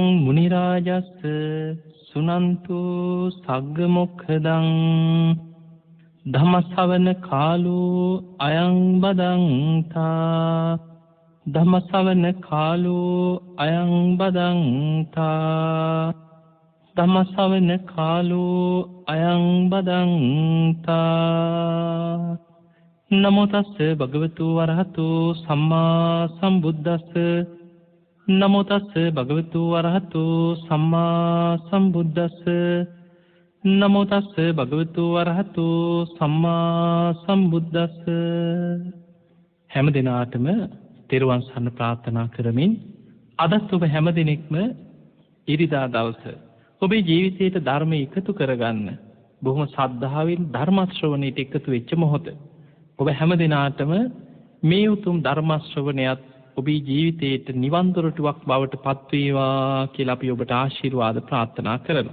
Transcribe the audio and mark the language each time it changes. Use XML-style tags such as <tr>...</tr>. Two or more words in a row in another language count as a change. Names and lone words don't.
<pi>මුනි රාජස්ස සුනන්තු සග්ග මොක්ඛදං ධම්ම ශ්‍රවණ කාලෝ අයං බදන්තා ධම්ම ශ්‍රවණ කාලෝ අයං බදන්තා ධම්ම ශ්‍රවණ කාලෝ අයං බදන්තා. නමෝ තස්ස භගවතු වරහතු සම්මා සම්බුද්දස්ස නමෝ තස්ස භගවතු වරහතු සම්මා සම්බුද්දස්ස නමෝ තස්ස භගවතු වරහතු සම්මා සම්බුද්දස්ස.</pi> <si>හැම දිනාටම තෙරුවන් සරණ ප්‍රාර්ථනා කරමින් අදත් ඔබ හැම දිනෙකම ඉරිදා දවස ඔබේ ජීවිතයට ධර්ම එකතු කරගන්න බොහොම ශ්‍රද්ධාවෙන් ධර්ම ශ්‍රවණයට එකතු වෙච්ච මොහොත. ඔබ හැම දිනාටම මේ උතුම් ධර්ම ශ්‍රවණයත් ඔබේ ජීවිතයට නිවන් දොරටුවක් බවට පත්වේවා කියලා අපි ඔබට ආශිර්වාද ප්‍රාර්ථනා කරනවා.</si>